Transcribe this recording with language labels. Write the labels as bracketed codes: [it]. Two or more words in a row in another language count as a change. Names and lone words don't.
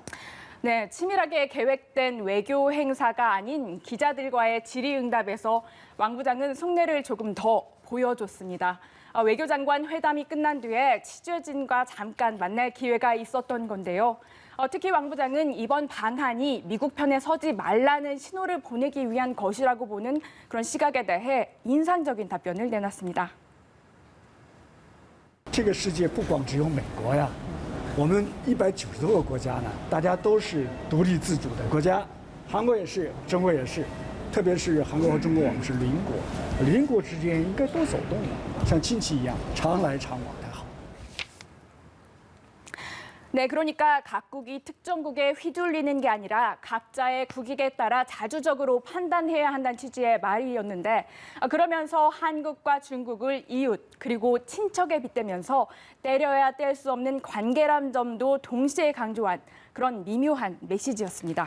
[ko] 네, 치밀하게 계획된 외교 행사가 아닌 기자들과의 질의응답에서 왕 부장은 속내를 조금 더 보여줬습니다. 외교장관 회담이 끝난 뒤에 취재진과 잠깐 만날 기회가 있었던 건데요. 특히 왕 부장은 이번 방한이 미국 편에 서지 말라는 신호를 보내기 위한 것이라고 보는 그런 시각에 대해 인상적인 답변을 내놨습니다. [zh] 这个世界不光只有美国呀，我们190多个国家呢，大家都是独立自主的国家，韩国也是，中国也是，特别是韩国和中国，我们是邻国，邻国之间应该多走动的，像亲戚一样，常来常往才好。 [ko] 네, 그러니까 각국이 특정국에 휘둘리는 게 아니라 각자의 국익에 따라 자주적으로 판단해야 한다는 취지의 말이었는데 그러면서 한국과 중국을 이웃 그리고 친척에 빗대면서 때려야 뗄 수 없는 관계란 점도 동시에 강조한 그런 미묘한 메시지였습니다.